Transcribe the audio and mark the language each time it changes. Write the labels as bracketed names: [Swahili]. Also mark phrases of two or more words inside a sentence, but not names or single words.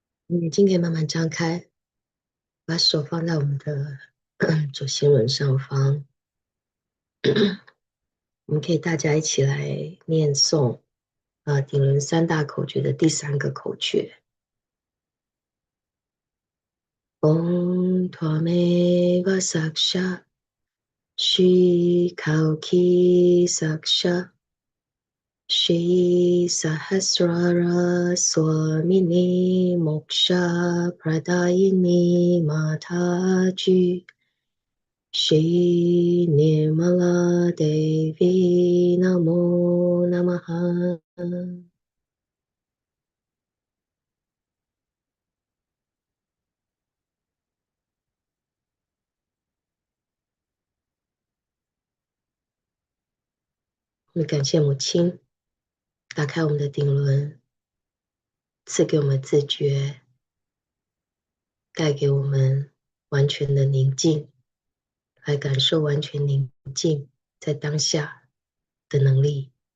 [Chinese] 眼睛可以慢慢张开，把手放在我们的左心轮上方。我们可以大家一起来念诵顶轮三大口诀的第3个口诀。 [Sanskrit] ॐ त्वमेव साक्षात् श्री कल्कि साक्षात् श्री सहस्रार स्वामिनी मोक्ष प्रदायिनी माताजी श्री निर्मला देवी नमो नमः. [Chinese] 我们感谢母亲打开我们的顶轮，赐给我们自觉，带给我们完全的宁静，来感受完全宁静在当下的能力。